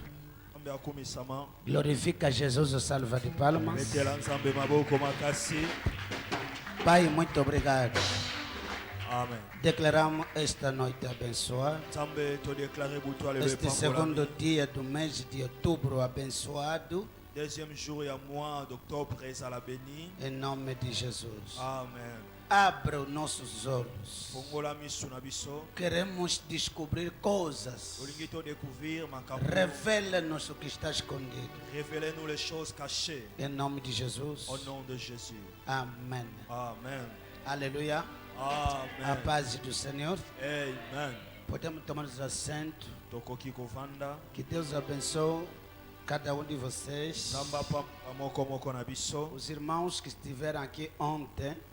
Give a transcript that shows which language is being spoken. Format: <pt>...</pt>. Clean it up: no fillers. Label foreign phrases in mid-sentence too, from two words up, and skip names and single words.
<pt>Glorifica Jesus, a salva de palmas. Pai, muito obrigado. Amen. Declaramos esta noite abençoada. Este segundo dia do mês de outubro abençoado.</pt> <fr>Deuxième jour et mois d'octobre à la béni.</fr> <pt>Em nome de Jesus. Amen. Abra os nossos olhos. Queremos descobrir coisas. Revela-nos o que está escondido.</pt> <fr>Révélez-nous les choses cachées.</fr> <pt>Em nome de Jesus.</pt> <fr>Au nom de Jésus.</fr> <pt>Amém. Amen. Aleluia. Amen. A paz do Senhor. Amen. Podemos tomar os assentos. Que Deus abençoe cada um de vocês. Os irmãos que estiveram aqui ontem.</pt>